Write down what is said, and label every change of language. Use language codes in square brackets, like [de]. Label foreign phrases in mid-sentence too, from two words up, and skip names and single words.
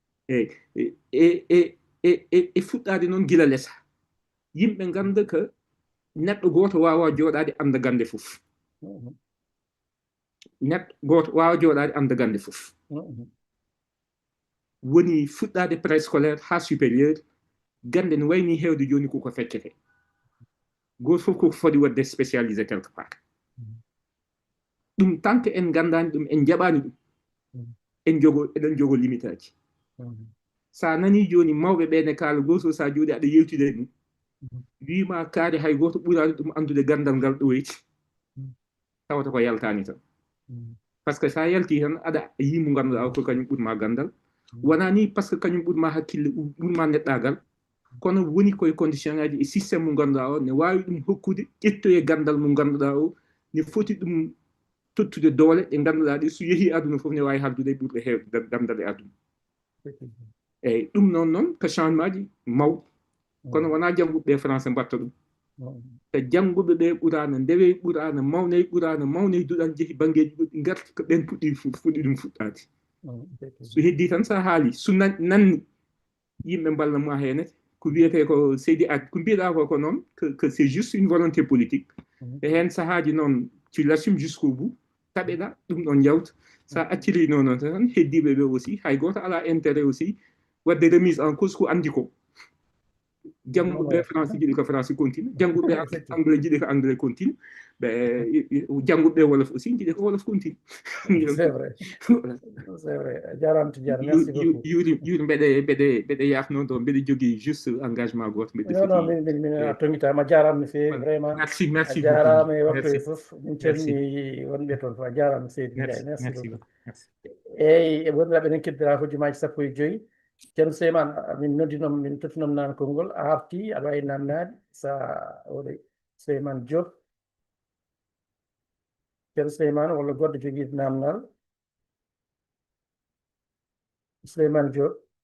[ff] e fuɗɗade noon gila lesa yimɓe ganda ko neɗɗo goto wawa joɗade anda gande fof neɗɗo goto wawa joɗade anda gande fof woni fuɗɗade préscolaire ha supérieur gande no wayni hewde joni koko feccete goto fof koko foti wadde spécialisé [fr] quelque part [ff] ɗum [fr] tant que [ff] en gandani ɗum en jaɓani ɗum eɗen jogo limite aji sa nani joni mawɓe ɓe ne kaala goto sa jooɗi aɗa yewtide ɗum wima kaari hay goto ɓurani ɗum andude gandal ngal ɗoyti tawata ko yaltani tan [fr] par ce que [ff] sa yalti tan aɗa yimo ganduɗa ko kañum ɓurma gandal wona ni [fr] par ce que [ff] kañum ɓurma hakkille ɓurma neɗɗagal kono woni koye condition ngaji e systéme mo ganduɗa o ne wawi ɗum hokkude ƴettoye gandal mo ganduɗa o ne foti ɗum tottude doole ɗe ganduɗa ɗe so yeehi aduna fof ne wawi haldude e ɓurɓe hewde gandal e aduna eyyi ɗum noon ko changement ji mawɗi kono wona jangguɓe français mbatta ɗum te jangguɓe ɓe ɓurano ndewe ɓurano mawne duɗan jeehi banggueji ɗuɗɗi garti ko ɓen fuɗɗi ɗum fuɗɗade so heddi tan sa haali so nanni yimɓe mballa ma henete ko wiyete ko seydi ad ko mbiɗa ko noon [fr] que c'est juste une volonté politique [ff] e hen sahaji noon [fr] tu l'assumes jusqu'au bout [ff] taɓeɗa ɗum ɗon jawta sa acciri noon tan heddiɓe ɓe aussi hay goto ala [fr] intérêt aussi [ff] wadde [fr] remise en cause [ff] ko andi ko jangguɓe français jiɗi ko [fr] français continue [ff] jangguɓe anglais jiɗi ko [fr] anglais continue [ff] ɓe jangguɓe wolof aussi jiɗi ko [fr] wolof continue c'est vrai c'est vrai jarama Tidiane merci beaucoup [ff] yuri mbeɗe yafno ɗo mbeɗe jogui [fr] juste engagement [ff] goto mbeɗe non min a toñitama jarama no fewi vraiment merci a jarama e waktu e foof min calmini wonɓe toon fof a jarama seydi Ndiaye [fr] merci beaucoup [ff] eyyi woniraɓe enen keddora hojjumaji 15 ceerno Souleymane min noddinom min tottinom nane konngol a arti aɗa wawi namnade sa oɗo Souleymane Diop ceerno Souleymane walla goɗɗo joguiɗo namdal Souleymane Diop